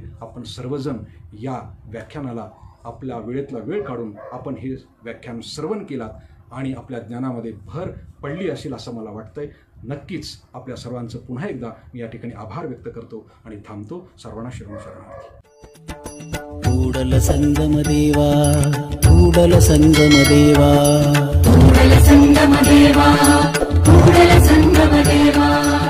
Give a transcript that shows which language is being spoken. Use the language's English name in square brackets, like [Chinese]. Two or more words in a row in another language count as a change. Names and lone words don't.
[Marathi] आपण सर्वजण या व्याख्यानाला आपल्या वेळेतला वेळ काढून आपण हे व्याख्यान श्रवण केलात आणि आपल्या ज्ञानामध्ये भर पडली असेल असं मला वाटतंय. नक्कीच आपल्या सर्वांचं पुन्हा एकदा मी या ठिकाणी आभार व्यक्त करतो आणि थांबतो. सर्वांना शरणार्थी. [Kannada] ಕೂಡಲ ಸಂಗಮ ದೇವಾ, ಕೂಡಲ ಸಂಗಮ ದೇವಾ, ಕೂಡಲ ಸಂಗಮ ದೇವಾ, ಕೂಡಲ ಸಂಗಮ ದೇವಾ.